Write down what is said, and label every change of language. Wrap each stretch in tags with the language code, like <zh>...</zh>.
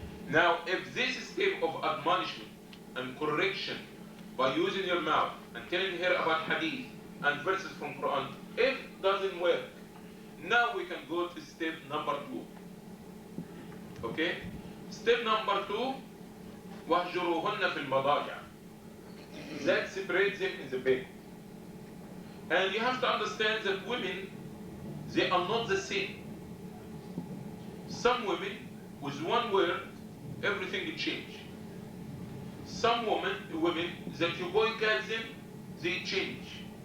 <en>Now, if this step of admonishment and correction by using your mouth and telling her about hadith and verses from Quran, if it doesn't work, now we can go to step number 2. Okay? Step number 2,</en> <ar>وَهْجُرُوهُنَّ فِي الْمَضَاجِعِ.</ar> <en>That separates them in the bed. And you have to understand that women, they are not the same. Some women, with one word, everything will change. Some women that you boycott them, they change.</en>